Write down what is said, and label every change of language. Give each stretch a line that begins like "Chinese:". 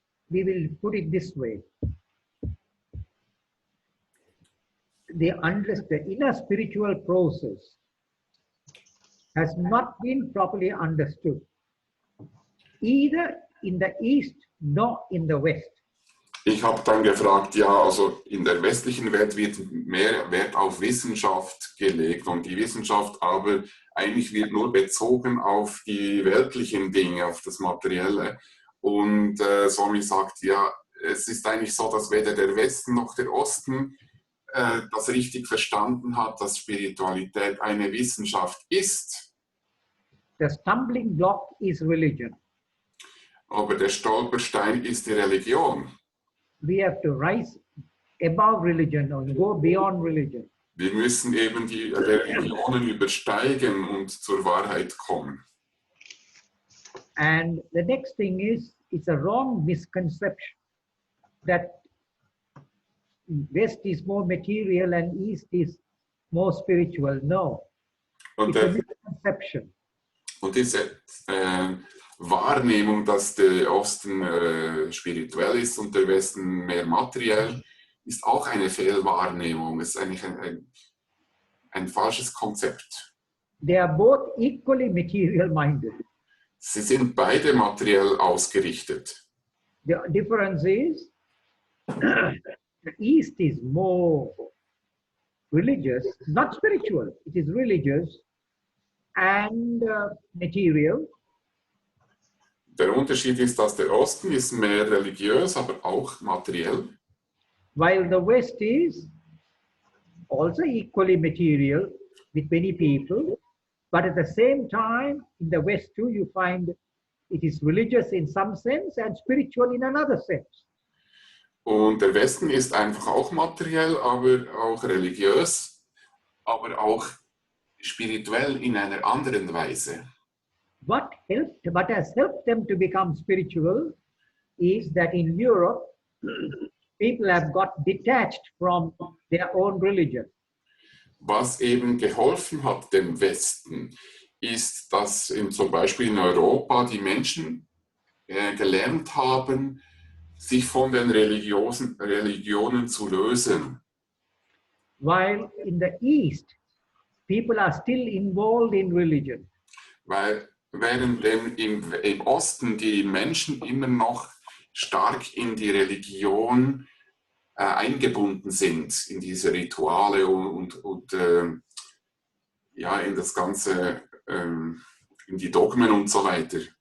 English: We will put it this way. The inner spiritual process has not been properly understood, either in the East nor in the West.
German: Ich habe dann gefragt, ja, also in der westlichen Welt wird mehr Wert auf Wissenschaft gelegt und die Wissenschaft aber eigentlich wird nur bezogen auf die weltlichen Dinge, auf das Materielle. Und Swami sagt, ja, es ist eigentlich so, dass weder der Westen noch der Osten das richtig verstanden hat, dass Spiritualität eine Wissenschaft ist.
English: The stumbling block is religion.
German: Aber der Stolperstein ist die Religion.
English: We have to rise above religion or go beyond religion.
German: Wir müssen eben die Religionen übersteigen und zur Wahrheit kommen.
English: And the next thing is, it's a wrong misconception that West is more material and East is more spiritual. No,
German: Und,
English: it's a misconception.
German: Und diese Wahrnehmung, dass der Osten spirituell ist und der Westen mehr materiell, ist auch eine Fehlwahrnehmung. Es ist eigentlich ein falsches Konzept.
English: They are both equally material minded.
German: Sie sind beide materiell ausgerichtet.
English: The difference is the East is more religious, not spiritual. It is religious and material,
German: Der Unterschied ist, dass der Osten ist mehr religiös, aber auch materiell.
English: while the West is also equally material with many people. But at the same time, in the West too, you find it is religious in some sense and spiritual in another sense.
German: Und der Westen ist einfach auch materiell, aber auch religiös, aber auch spirituell in einer anderen Weise.
English: What has helped them to become spiritual is that in Europe, people have got detached from their own religion.
German: Was eben geholfen hat dem Westen, ist, dass zum Beispiel in Europa die Menschen gelernt haben, sich von den Religionen zu lösen.
English: While in the East, people are still involved in religion.
German: Weil während im Osten die Menschen immer noch stark in die Religion eingebunden sind, in diese Rituale und ja, in das Ganze, in die Dogmen und so weiter.